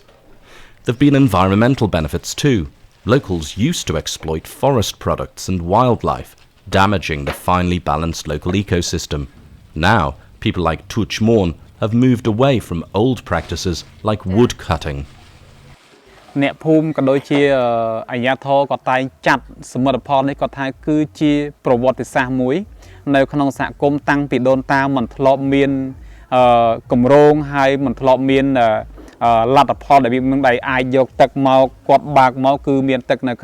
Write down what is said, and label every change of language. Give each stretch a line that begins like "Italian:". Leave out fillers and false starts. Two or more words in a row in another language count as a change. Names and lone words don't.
English: There have been environmental benefits too. Locals used to exploit forest products and wildlife, damaging the finely balanced local ecosystem. Now, people like Tuch Morn have moved away from old practices like wood cutting.
Khmer: អ្នកភូមិក៏ដូចជាអាជ្ញាធរក៏តែងចាត់សមិទ្ធផលនេះក៏ថាគឺជាប្រវត្តិសាស្ត្រមួយនៅក្នុងសហគមន៍តាំងពីដូនតាមិនធ្លាប់មានគម្រោងហើយមិនធ្លាប់មានលទ្ធផលដែលមានដៃអាចយកទឹកមកគាត់បាក់មកគឺមានទឹកនៅ